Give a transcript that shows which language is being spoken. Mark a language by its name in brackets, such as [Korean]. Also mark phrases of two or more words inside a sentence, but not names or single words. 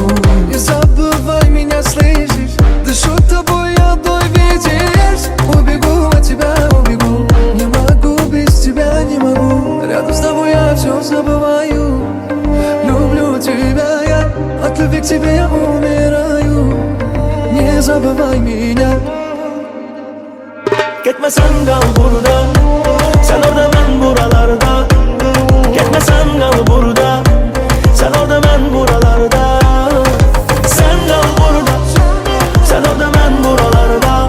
[Russian] Не забывай меня, слышишь? Дышу тобой одной, видишь? Убегу от тебя, убегу, не могу без тебя, не могу. Рядом с тобой я все забываю. Люблю тебя я, от любви к тебе я умираю. Не забывай меня. [Turkish] Gitmesen kal burada, sen orada ben buralarda. Gitmesen kal burada, sen orada ben buralarda. Sen kal burada, sen orada ben buralarda.